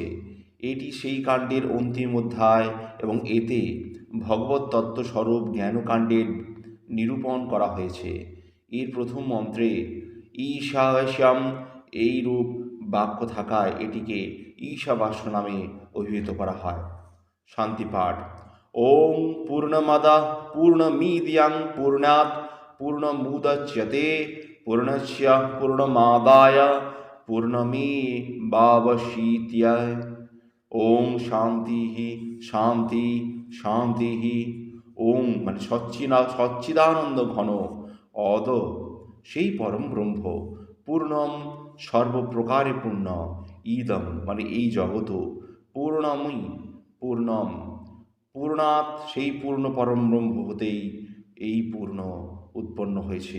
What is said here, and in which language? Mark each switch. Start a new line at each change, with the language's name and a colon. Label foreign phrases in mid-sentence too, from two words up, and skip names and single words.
Bangla: এটি সেই কাণ্ডের অন্তিম অধ্যায় এবং এতে ভগবত তত্ত্বস্বরূপ জ্ঞানকাণ্ডের নিরূপণ করা হয়েছে। এর প্রথম মন্ত্রে ঈশাবাস্যম এই রূপ বাক্য থাকায় এটিকে ঈশাবাস্য নামে অভিহিত করা হয়।
Sanskrit: শান্তিপাঠ। ওং পূর্ণমাদাঃ পূর্ণমিদং পূর্ণাৎ পূর্ণমুদচ্যতে পূর্ণস্য পূর্ণমাদায় পূর্ণমেবাবশিষ্যতে। ওং শান্তি শান্তি শান্তি।
Bangla: ওং মানে সচ্চিদানন্দ ঘন অদ সেই পরম ব্রহ্ম, পূর্ণম সর্বপ্রকারে পূর্ণ, ইদম মানে এই জগৎ, পূর্ণময়ী পূর্ণম পূর্ণাৎ সেই পূর্ণ পরম ব্রহ্ম হতেই এই পূর্ণ উৎপন্ন হয়েছে।